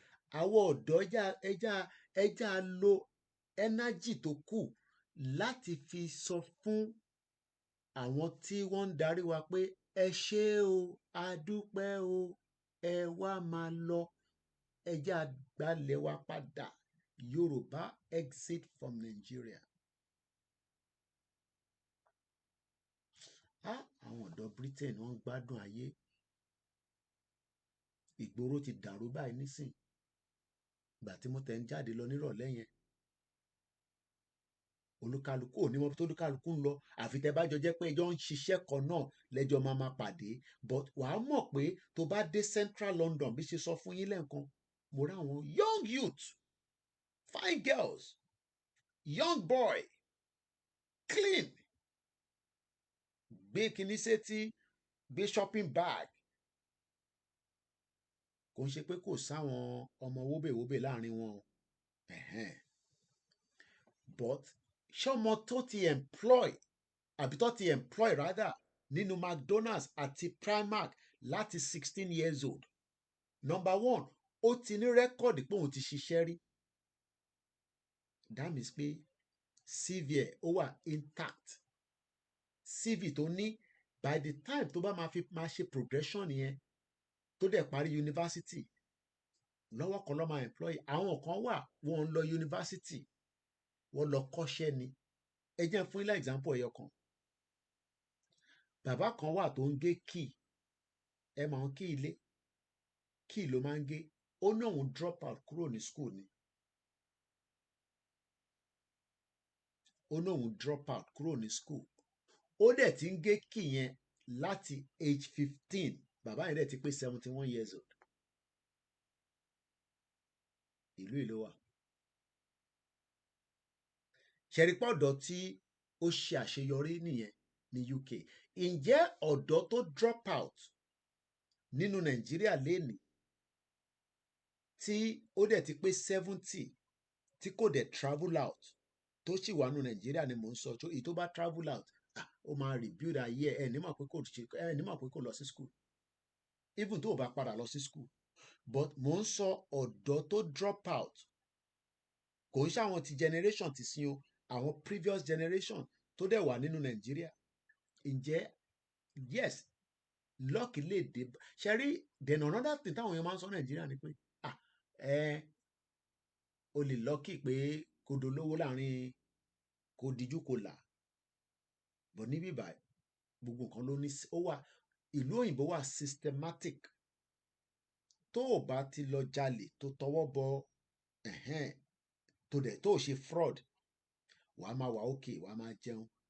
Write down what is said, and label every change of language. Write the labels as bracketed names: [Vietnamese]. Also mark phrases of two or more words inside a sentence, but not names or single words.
[Yoruba] àwọn ọ̀dọ́ ẹja lo energy tó kù láti fi sọ fún àwọn tí wọ́n ń darí wa pé ẹ ṣé o a dúpẹ́ o ẹ wá máa lọ ẹja gbalẹ̀ wa padà. [English] Yorùbá exit from Nigeria. [Yoruba] Àwọn ọ̀dọ́ Britain wọ́n ń gbádùn ayé. Ìgboro ti dàrú báyìí nísìn. Ìgbà tí mo tẹ̀ ń jáde lọ nírọ̀lẹ́ yẹn, olúkálukú ò ní mọ̀ tó olúkálukú ń lọ àfi tẹ́ bá jọ jẹ́ pé ẹjọ́ ń ṣiṣẹ́ kan náà lẹ́jọ́ máa pàdé. But wàá mọ̀ pé tó bá dé Central London bí ṣe sọ fún yín lẹ́ẹ̀kan, mo rí àwọn [English] young youth, fine girls, young boy, clean, [Yoruba] gbé kinní sétí, gbé [English] shopping bag. [Yoruba] Kò ń ṣe pé kò sáwọn ọmọ wóbèwóbè láàrin wọn. But ṣé ọmọ tó ti employ àbí tó ti employ rather nínú McDonald's àti Primark láti [English] 16 years old. Number one, [Yoruba] ó ti ní rẹ́kọ̀dì pé òun ti ṣiṣẹ́ rí. [English] That means [Yoruba] pé CV ẹ̀ ó wà intact. CV tó ní [English] by the time [Yoruba] tó bá máa ṣe progression yẹn tó dẹ̀ parí yunifásitì lọ́wọ́ kan ló máa employ. Àwọn kan wà wọ́n ń lọ yunifásitì wọ́n lọ kọ́ṣẹ́ ni. Ẹ jẹ́ fún ilé example ẹyọ kan. Bàbá kan wà tó ń gé kíì. Ẹ mọ̀ kí ilé kíì ló máa ń gé. Ó ní òun [English] drop out [Yoruba] kúrò ní school ni. Ó ní òun [English] drop out [Yoruba] kúrò ní school. Ó dẹ̀ ti ń gé kíì yẹn láti age 15. Bàbá yẹn dẹ̀ ti pé [English] 71 years old. [Yoruba] Ìlú ìlú wa. Ṣẹ̀rípọ̀ ọ̀dọ́ tí ó ṣe àṣeyọrí nìyẹn ní UK. Ǹjẹ́ ọ̀dọ́ tó [English] drop out [Yoruba] nínú Nàìjíríà lénìí tí ó dẹ̀ ti pé 70 tí kò dẹ̀ [English] travel out [Yoruba] tó sì wà nínú Nàìjíríà ni mò ń sọ. Èyí tó bá [English] travel out [Yoruba] ó máa rebuild ayé ẹ̀ ní mọ̀ pé kò lọ sí school. Even tó o bá padà lọ sí school. But mò ń sọ ọ̀dọ́ tó [English] drop out. [Yoruba] Kò ń ṣàwọn ti generation ti sin o. Àwọn [English] previous generation [Yoruba] tó dẹ̀ wà nínú Nàìjíríà. Ǹjẹ́ [English] yes luck [Yoruba] lè dé. Ṣe rí [English] then another thing [Yoruba] táwọn èèyàn máa ń sọ Nàìjíríà ni pé o lè lucky pé kò dolówó láàrin kò díjú kò là. But níbí báyìí gbogbo nǹkan ló ní ó wà. Ìlú òyìnbó wà systematic. Tó o bá ti lọ jalè tó tọwọ́ bọ tó ṣe fraud wàá máa wà okay wàá máa jẹun.